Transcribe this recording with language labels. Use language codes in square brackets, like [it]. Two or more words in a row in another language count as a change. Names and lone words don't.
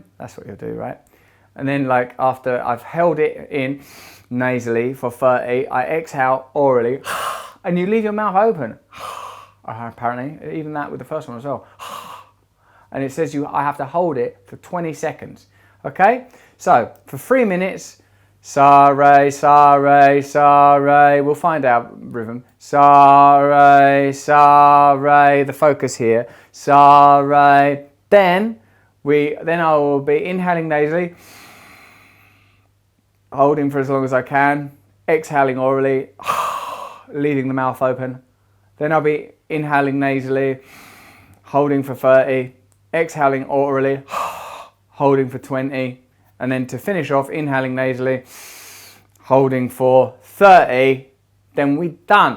[en] That's what you'll do, right? And then, like, after I've held it in nasally for 30, I exhale orally, and you leave your mouth open. Apparently, even that with the first one as well. and it says I have to hold it for 20 seconds. Okay, so for 3 minutes, sa re, sa re, sa re. We'll find out rhythm. Sa re, the focus here. Sa re. Then I will be inhaling nasally, holding for as long as I can, exhaling orally, leaving the mouth open. Then I'll be inhaling nasally, holding for 30, exhaling orally, holding for 20, and then to finish off, inhaling nasally, holding for 30, then we're done.